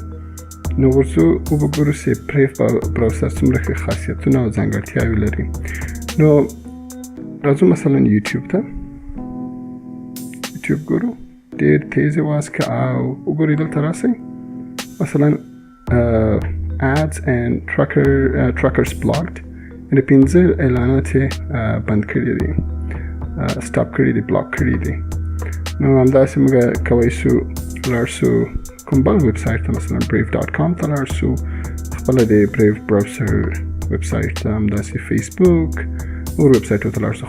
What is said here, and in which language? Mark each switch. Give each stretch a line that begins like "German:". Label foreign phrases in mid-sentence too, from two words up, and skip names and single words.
Pashto: نو ورځو وګورو چې بريف براوزر څومره ښه خاصیتونه او ځانګړتیاوې لري. نو راځو مثلا یوټیوب ته، یوټیوب ګورو ډېر تیز یې واز که او وګورئ دلته راسئ مثلا
English: ads and trackers blocked،
Pashto: یعنې 15 اعلانات یې بند کړي دي، سټاپ کړي دي، بلاک کړي دي. نو همداسې موږ کوی شو لاړ شو کوم بل ویب سایټ ته، مثلا brave.com ته لاړ شو، خپله د بريف براوزر ویب سایټ ته، همداسې فیسبوک، نور ویب سایټو ته لاړ شو.